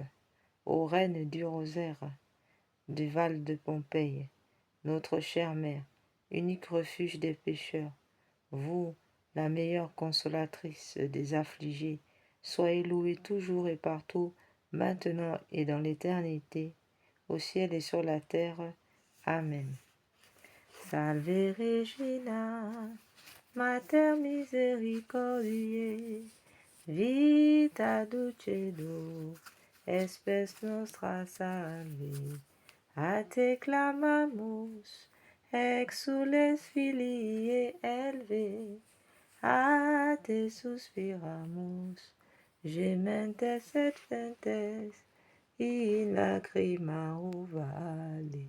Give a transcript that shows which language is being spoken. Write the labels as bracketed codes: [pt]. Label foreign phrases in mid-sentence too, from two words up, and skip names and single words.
[fr] Ô Reine du rosaire, du Val de Pompéi, notre chère mère, unique refuge des pécheurs, vous, la meilleure consolatrice des affligés, soyez louée toujours et partout, maintenant et dans l'éternité, au ciel et sur la terre. Amen. [la] Salve Regina, Mater misericordiae, vita dulcedo, espes nostra salve. A te clamamus, exules filii Helve, a te suspiramus, gementes et flentes, in lacrimae vale.